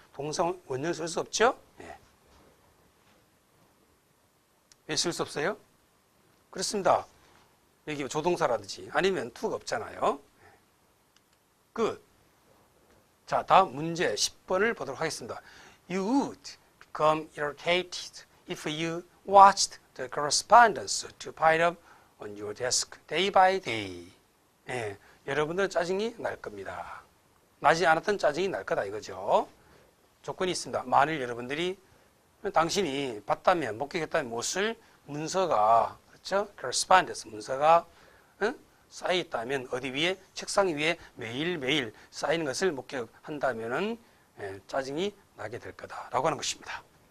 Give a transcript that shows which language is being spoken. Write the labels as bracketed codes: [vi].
[ko] 동사 원형 쓸 수 없죠? 네. 왜 쓸 수 없어요? 그렇습니다. 여기 조동사라든지 아니면 to가 없잖아요. 끝. 자, 다음 문제 10번을 보도록 하겠습니다. [en] You would become irritated if you watched the correspondence to pile up on your desk day by day. [ko] 예, 여러분들 짜증이 날 겁니다. 나지 않았던 짜증이 날 거다 이거죠. 조건이 있습니다. 만일 여러분들이 당신이 봤다면, 목격했다면 무엇을 문서가, 그렇죠? correspondence, 문서가 쌓여 있다면 어디 위에, 책상 위에 매일매일 쌓이는 것을 목격한다면은 짜증이 나게 될 거다라고 하는 것입니다.